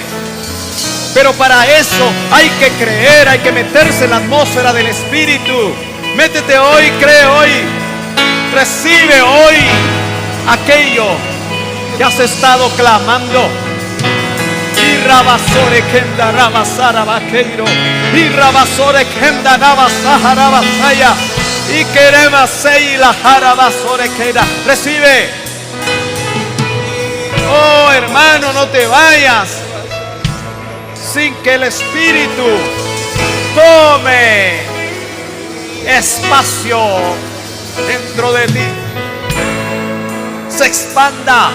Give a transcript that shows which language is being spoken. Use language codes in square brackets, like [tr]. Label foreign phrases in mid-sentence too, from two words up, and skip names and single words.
[es] Pero para eso hay que creer, hay que meterse en la atmósfera del Espíritu. Métete hoy, cree hoy, recibe hoy aquello que has estado clamando. Y Rabasore Kenda Rabasara Vaqueiro. Y Rabasore Kenda Rabasahara Basaya. Y queremos la Jarabasore Kenda. Recibe. Oh hermano, no te vayas sin que el Espíritu tome espacio dentro de ti, se expanda.